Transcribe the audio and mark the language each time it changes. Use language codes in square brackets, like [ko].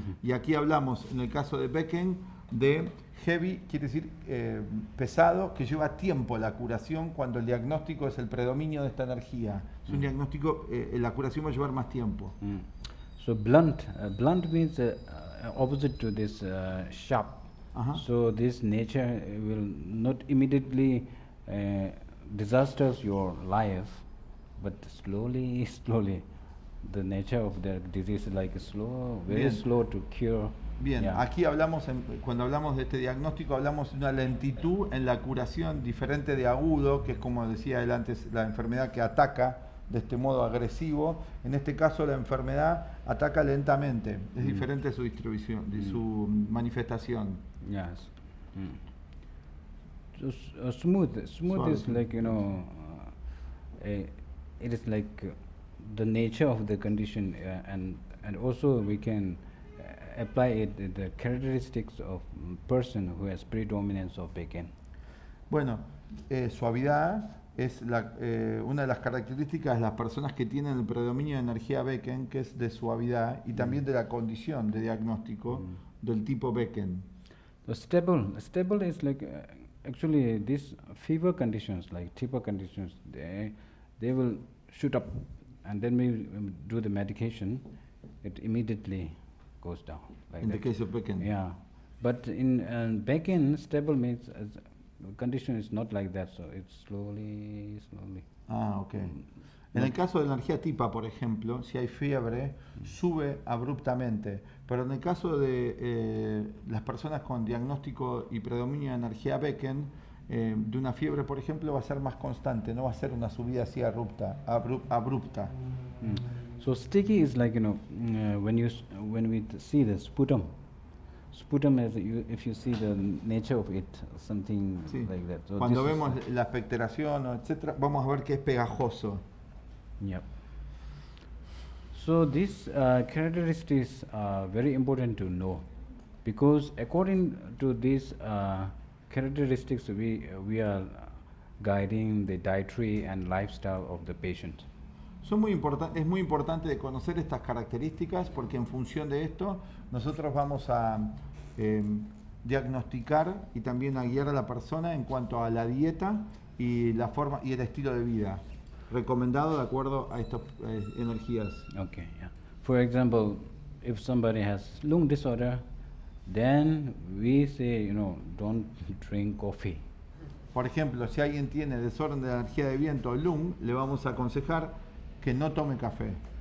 [es] Y aquí hablamos, en el caso de Becken, de heavy, quiere decir pesado, que lleva tiempo la curación cuando el diagnóstico es el predominio de esta energía. Es un diagnóstico, la curación va a llevar más tiempo. [en] So blunt means opposite to this sharp. [es] Ajá. [en] So this nature will not immediately disasters your life, but slowly, the nature of the disease is like slow, very [es] Bien. [en] slow to cure. [es] Bien, [en] Yeah. [es] aquí hablamos, cuando hablamos de este diagnóstico, hablamos de una lentitud en la curación diferente de agudo, que es como decía él antes, la enfermedad que ataca de este modo agresivo. En este caso la enfermedad ataca lentamente, es diferente su distribución, de su manifestación. [en] Yes. So smooth [es] Suave. [en] is like, you know, it is like the nature of the condition, and also we can apply it the characteristics of person who has predominance of Becken. [es] Bueno, suavidad es una de las características de las personas que tienen el predominio de energía Becken, que es de suavidad, y también de la condición de diagnóstico del tipo Becken. [en] The stable is like actually these fever conditions, like type conditions, they will shoot up, and then we do the medication, it immediately goes down. Like In the that. case of Becken. Yeah, but in Becken, stable means condition is not like that, so it's slowly. Ah, ok. [es] En el caso de la energía tipa, por ejemplo, si hay fiebre, sube abruptamente. Pero en el caso de las personas con diagnóstico y predominio de energía Becken, de una fiebre, por ejemplo, va a ser más constante, no va a ser una subida así abrupta. [en] So sticky is like, you know, when we see the sputum is if you see the nature of it, something [es] Sí. [en] like that. So [es] Cuando [en] this is- [es] vemos la expectoración, etcétera, vamos a ver que es pegajoso. [en] Yep. So these characteristics are very important to know, because according to these characteristics, we are guiding the dietary and lifestyle of the patient. [es] Es muy importante de conocer estas características, porque en función de esto nosotros vamos a diagnosticar y también a guiar a la persona en cuanto a la dieta y la forma y el estilo de vida recomendado de acuerdo a estas energías. [en] Okay, yeah. For example, if somebody has lung disorder, then we say, you know, don't drink coffee. [es] Por ejemplo, si alguien tiene desorden de la energía de viento o lung, le vamos a aconsejar que no tome café.